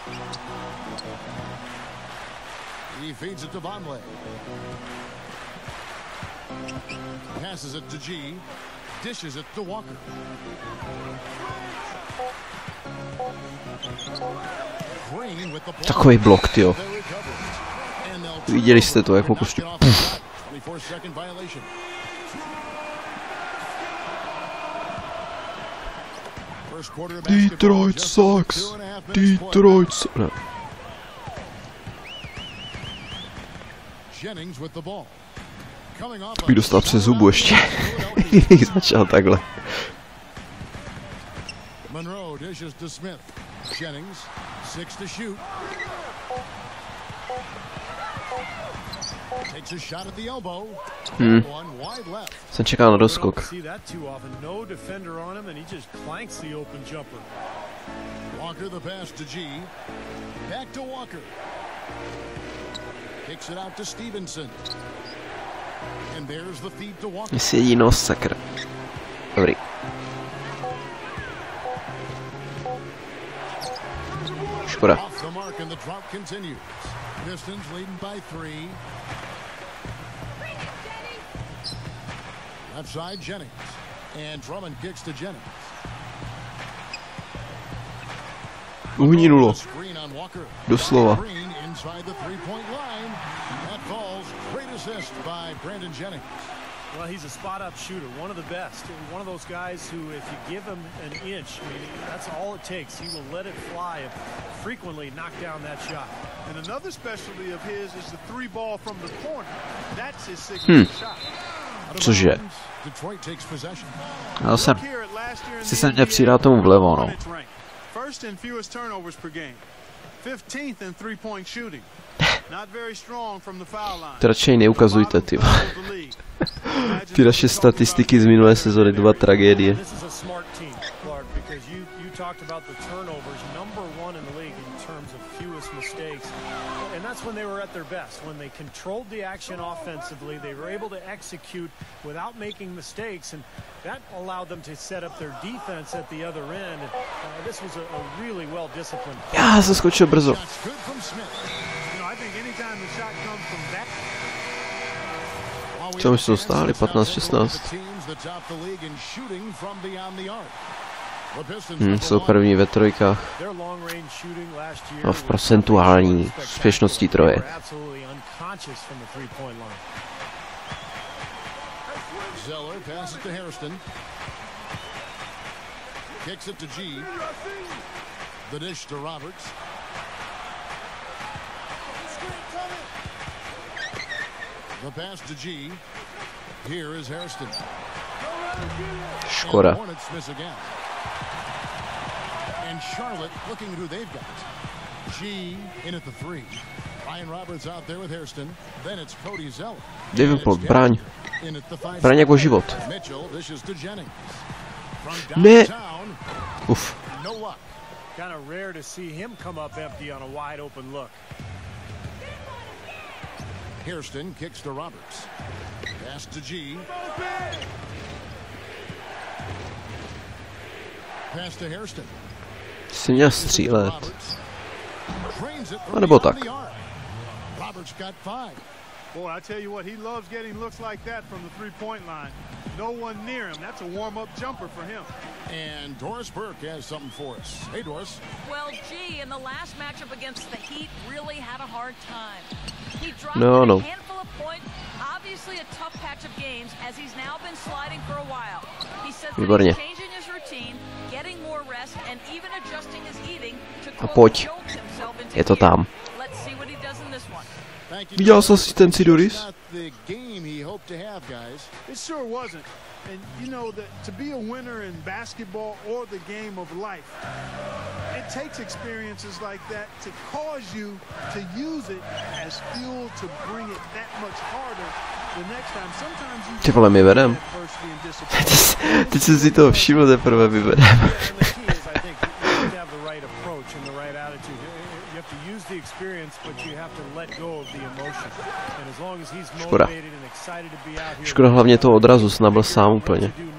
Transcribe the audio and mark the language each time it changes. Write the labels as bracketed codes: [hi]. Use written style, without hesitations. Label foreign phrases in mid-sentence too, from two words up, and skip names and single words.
[en] He feeds it to Vonleh. Passes it to G. Dishes it to Walker. Green with the ball. [cs] Takový blok, tyjo. [en] They recover. And they'll [cs] Viděli jste to, jak mu prostě... [en] 24-second violation. First quarter of basketball, Detroit just over sucks. 2.5 minutes played. Detroit sucks. Ne. Jennings with the ball. Coming off [cs] Bych dostal přes zubu ještě. Kdybych začal takhle. [en] Monroe dishes to Smith. Jennings, 6 to shoot. Takes a shot at the elbow. One wide left. [cs] Jsem čekal na doskok. [en] See that too often. No defender on him, and he just clanks the open jumper. Walker the pass to G. Back to Walker. Kicks it out to Stevenson. And there's the feed to Walker. [cs] Mně si jedí nos, sakra. Dobrý. Škoda. [en] Off the mark and the drought continues. Pistons leading by 3. Left side Jennings. And Drummond kicks to Jennings. [cs] Uhnínulo. [en] Screen on Walker. [cs] Doslova. [en] Green inside the 3-point line. That falls. Great assist by Brandon Jennings. Well, he's a spot-up shooter, one of the best. One of those guys who, if you give him an inch, I mean, that's all it takes. He will let it fly and frequently knock down that shot. And another specialty of his is the 3 ball from the corner. That's his signature shot. [cs] Cože? [en] Detroit takes possession. [cs] Já jsem... [en] Here at last year in [cs] Chci [en] the [cs] se mě [en] NBA, [cs] přidat tomu vlevo, no. [en] its rank. First in fewest turnovers per game. 15th in 3-point shooting. Not very strong from the foul line. [cs] To radšej neukazujte, ty. Ty naše statistiky z minulé sezóny, 2 tragédie. [en] This is a smart team, Clark, because you talked about the turnovers, number 1 in the league in terms of fewest mistakes. And that's when they were at their best. When they controlled the action offensively, they were able to execute without making mistakes, and that allowed them to set up their defense at the other end. This was a really well-disciplined. [cs] Já jsem skočil brzo. [en] Shots good from Smith. You know, I think anytime the shot comes from that. [cs] Co my jsme dostali? 15-16. Jsou první ve trojkách. A v procentuální úspěšnosti troje. [en] Zeller passes to Hairston. Kicks it to G. The dish to Roberts. The pass to G. Here is Hairston. [cs] Škoda. [en] Hornets miss again. And Charlotte looking at who they've got. G in at the 3. Ryan Roberts out there with Hairston. Then it's Cody Zeller. [cs] Davenport, braň. [en] In at the 5. [cs] Braň jako život. [en] Mitchell dishes to Jennings. From [cs] Ne. [en] downtown. Uf. No luck. Kind of rare to see him come up empty on a wide open look. Hairston kicks to Roberts. Pass to G. Pass to Hairston. [cs] Jsi měl střílet. A nebo tak. [en] Boy, I tell you what, he loves getting looks like that from the three-point line. No one near him. That's a warm-up jumper for him. And Doris Burke has something for us. Hey, Doris. Well, gee, in the last matchup against the Heat, really had a hard time. He dropped No. a handful of points. Obviously a tough patch of games, as he's now been sliding for a while. He said that he's changing his routine, getting more rest, and even adjusting his eating to [cs] pojď. [en] jolt himself into [cs] Je to tam. [en] Let's see what he does in this one. [cs] Viděl jsi asistenci, Doris? [en] It sure wasn't. And you know that to be a winner in basketball or the game of life, it takes experiences like that to cause you to use it as fuel to bring it that much harder the next time. Sometimes you [cs] Ty vole, my vedem. Teď jsem si toho všiml, teprve my vedem. Škoda. Škoda hlavně toho odrazu, snad byl sám úplně.